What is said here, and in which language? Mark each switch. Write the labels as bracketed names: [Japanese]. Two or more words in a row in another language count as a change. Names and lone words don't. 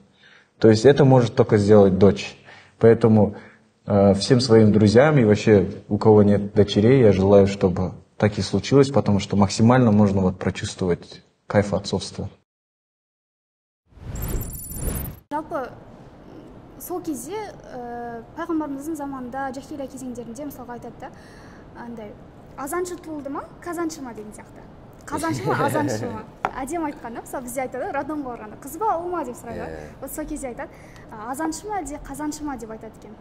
[Russian] То есть это может только сделать дочь. Поэтому всем своим друзьям и вообще у кого нет дочерей, я желаю, чтобы так и случилось, потому что максимально можно прочувствовать кайф отцовства. [Kazakh] жалпы сол кезде пайғамбарымыздың заманында жахилия кезеңдерінде мысалға айтады да андай азаншы туылды ма казаншы ма деген сияқты. Қазаншы ма азаншы ма әдемі айтқан да, мысалы бізде айтады роддомға барғанда қыз ба ұл ма деп сұрайды. Вот сол кезде айтады азаншы ма әлде қазаншы ма деп айтады екен.